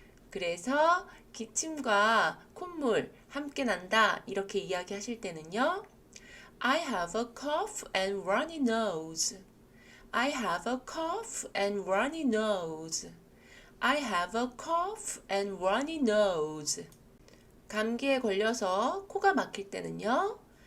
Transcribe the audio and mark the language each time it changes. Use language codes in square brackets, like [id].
[ko] 그래서 기침과 콧물 함께 난다 이렇게 이야기하실 때는요. [en] I have a cough and runny nose. I have a cough and runny nose. I have a cough and runny nose. [ko] 감기에 걸려서 코가 막힐 때는요.